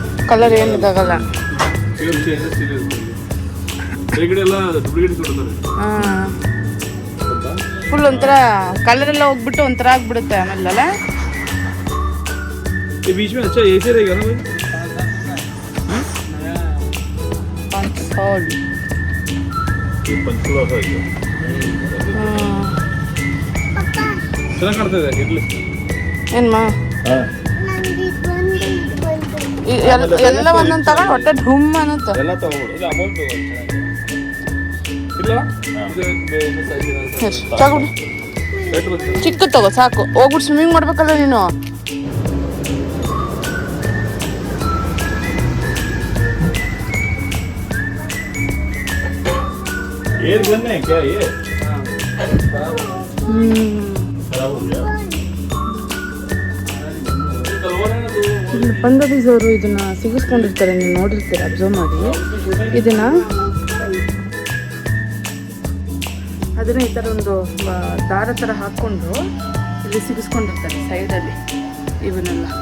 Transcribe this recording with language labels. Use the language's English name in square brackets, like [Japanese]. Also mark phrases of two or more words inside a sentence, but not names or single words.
[Kannada] ಕಲರ್ ಏನು ಇದಾಗಲ್ಲ. ಫುಲ್ ಒಂಥರ ಕಲರ್ ಎಲ್ಲ ಹೋಗ್ಬಿಟ್ಟು ಒಂಥರ ಆಗ್ಬಿಡುತ್ತೆ ಆಮೇಲೆ. [Hindi] बीच में अच्छा ऐसे रहेगा ना भाई. पंचोल ये पंचोल है ये. [Kannada] ಚೆನ್ನಾಗಿ ಕಾಣ್ತದೆ ಇರ್ಲಿ. ಏನ್ಮಾ ಎಲ್ಲ ಒಂದೊಂದು ತಗೊಂಡು ಹೊಟ್ಟೆ ಢುಮ್ ಅನ್ನತ್ತೆ. ಎಲ್ಲ ತಗೊಂಡು ಇಲ್ಲ ಅಮೌಂಟ್ ಇಲ್ಲ. ಚಿಕ್ಕ ತಗೋ ಸಾಕು. ಹೋಗ್ಬಿಟ್ಟು ಸ್ವಿಮ್ಮಿಂಗ್ ಮಾಡ್ಬೇಕಲ್ಲ ನೀನು. [Hindi] ये बनना है क्या ये? [Kannada] ಪಂಜಾಬೀಸ್ ಅವರು ಇದನ್ನ ಸಿಗಿಸ್ಕೊಂಡಿರ್ತಾರೆ, ನೀವು ನೋಡಿರ್ತೀರ, ಅಬ್ಸರ್ವ್ ಮಾಡಿ. ಇದನ್ನ ಅದನ್ನ ಈ ಥರ ಒಂದು ದಾರ ಥರ ಹಾಕ್ಕೊಂಡು ಇಲ್ಲಿ ಸಿಗಿಸ್ಕೊಂಡಿರ್ತಾರೆ ಸೈಡಲ್ಲಿ ಇವನ್ನೆಲ್ಲ.